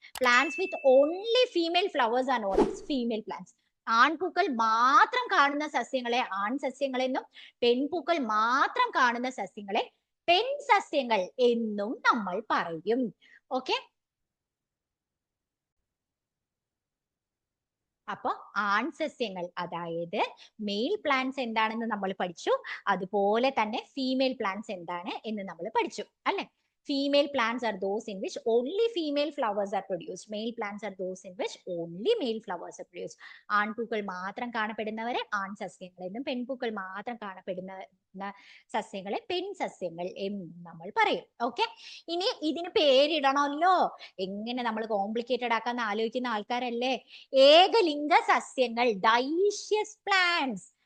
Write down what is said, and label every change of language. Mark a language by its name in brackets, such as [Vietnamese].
[English] Plants with only female flowers are known as female plants. [Malayalam] ആൺപൂക്കൾ മാത്രം കാണുന്ന സസ്യങ്ങളെ ആൺസസ്യങ്ങളെന്നും പെൺപൂക്കൾ മാത്രം കാണുന്ന സസ്യങ്ങളെ പെൺസസ്യങ്ങൾ എന്നും നമ്മൾ പറയും. ഓക്കെ, അപ്പൊ ആൺസസ്യങ്ങൾ അതായത് മെയിൽ പ്ലാന്റ്സ് എന്താണെന്ന് നമ്മൾ പഠിച്ചു. അതുപോലെ തന്നെ ഫീമെയിൽ പ്ലാന്റ്സ് എന്താണ് എന്ന് നമ്മൾ പഠിച്ചു അല്ലെ? [English] Female plants are those in which only female flowers are produced. Male plants are those in which only male flowers are produced. [Malayalam] ആൺപൂക്കൾ മാത്രം കാണപ്പെടുന്നവരെ ആൺസസ്യങ്ങളെന്നും പെൺപൂക്കൾ മാത്രം കാണപ്പെടുന്ന സസ്യങ്ങളെ പെൺസസ്യങ്ങൾ എന്നും നമ്മൾ പറയും. ഓക്കെ, ഇനി ഇതിന് പേരിടണമല്ലോ. എങ്ങനെ നമ്മൾ കോംപ്ലിക്കേറ്റഡ് ആക്കാന്ന് ആലോചിക്കുന്ന ആൾക്കാരല്ലേ? ഏകലിംഗ സസ്യങ്ങൾ, ഡൈഷ്യസ് പ്ലാന്റ്സ്.